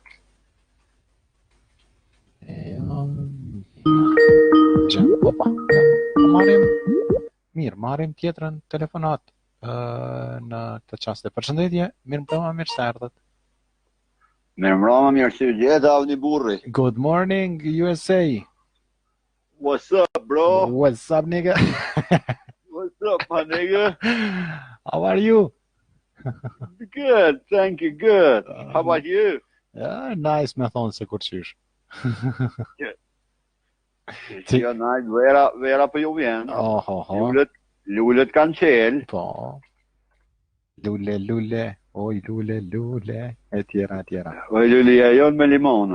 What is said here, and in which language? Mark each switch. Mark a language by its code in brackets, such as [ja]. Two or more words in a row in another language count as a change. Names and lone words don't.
[sq] Opa. Marrim tjetrën telefonat në këtë çast. Përshëndetje, mirëmbrëma, mirë se erdhët. Mirëmbrëma, mirë se u gjeta, Avni Burri. [en] Good morning, USA. What's up, bro? What's up, nigga? What's up, my nigga? How are you? Good, thank you, good. How about you? [sq] Nice, me thonë se kur qysh. Jo, nice, vera për ju vjen. Lullet kanë qelë. Po. Lule. Oj, lule, e tjera. Oj, lulia jonë me limona.